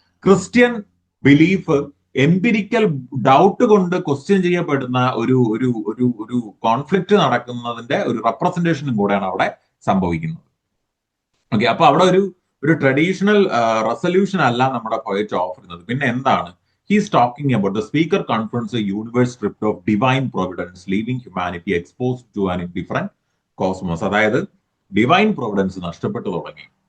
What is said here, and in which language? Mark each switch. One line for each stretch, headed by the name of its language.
Malayalam: Christian belief empirical doubt കൊണ്ട് question ചെയ്യപ്പെടുന്ന ഒരു കോൺഫ്ലിക്റ്റ് നടക്കുന്നതിന്റെ ഒരു റെപ്രസെന്റേഷനും കൂടെയാണ് അവിടെ സംഭവിക്കുന്നത്. ഓക്കെ. അപ്പൊ അവിടെ ഒരു ട്രഡീഷണൽ റെസൊല്യൂഷൻ അല്ല നമ്മുടെ പോയറ്റ് ഓഫർ ചെയ്യുന്നത്. പിന്നെ എന്താണ്?
English: He is talking about the speaker confronts a universe stripped of divine providence, leaving humanity exposed to an indifferent cosmos.
Malayalam: അതായത് ഡിവൈൻ പ്രോവിഡൻസ് നഷ്ടപ്പെട്ടു തുടങ്ങി.